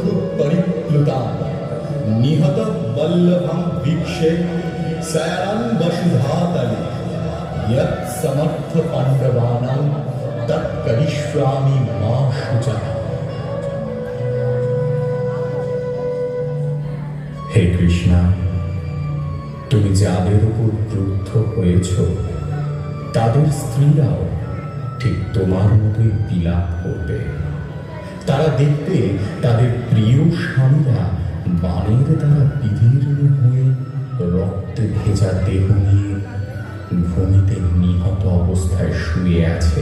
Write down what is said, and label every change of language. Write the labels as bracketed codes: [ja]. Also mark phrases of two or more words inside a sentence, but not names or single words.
[sa] परिप्लुतान् निहत वल्लभं वीक्षे शयनं वसुधातले यत् समर्थ पाण्डवानां तत् करिष्यामि मा शुचः। [bn] হে কৃষ্ণা, তুমি যাদের উপর ক্রুদ্ধ হয়েছ তাদের স্ত্রীরাও ঠিক তোমার মতোই বিলাপ করবে। তারা দেখবে তাদের প্রিয় স্বামীরা বাণের দ্বারা বিদীর্ণ হয়ে রক্তে ভেজা দেহ নিয়ে ভূমিতে নিহত অবস্থায় শুয়ে আছে।